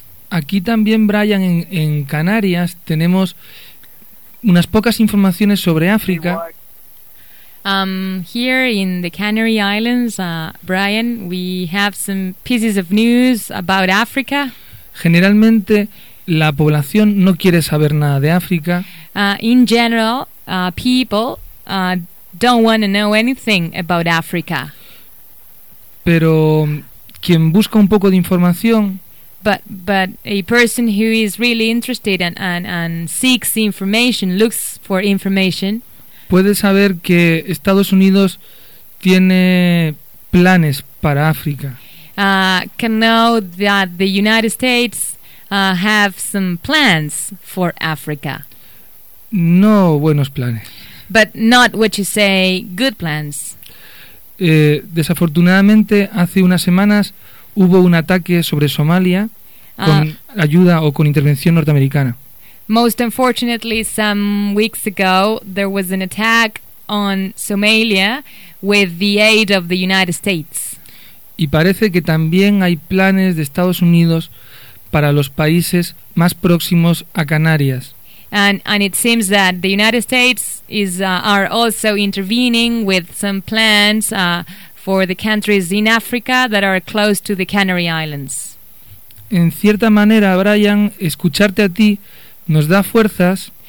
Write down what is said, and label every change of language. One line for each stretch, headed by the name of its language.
Spanish: Aquí también, Brian, en Canarias tenemos unas pocas informaciones sobre África.
English: Here in the Canary Islands, Brian, we have some pieces of news about Africa.
Spanish: generalmente la población no quiere saber nada de África.
English: In general, people don't want to know anything about Africa.
Spanish: Pero quien busca un poco de información,
English: but a person who is really interested and seeks information, looks for information,
Spanish: puede saber que Estados Unidos tiene planes para África.
English: Can know that the United States have some plans for Africa.
Spanish: No buenos planes.
English: But not what you say, good plans.
Spanish: Desafortunadamente, hace unas semanas hubo un ataque sobre Somalia con ayuda o con intervención norteamericana.
English: Most unfortunately, some weeks ago, there was an attack on Somalia with the aid of the United States.
Spanish: Y parece que también hay planes de Estados Unidos para los países más próximos a Canarias.
English: And it seems that the United States is are also intervening with some plans for the countries in Africa that are close to the Canary Islands.
Spanish: En cierta manera, Brian, escucharte a ti nos da fuerzas.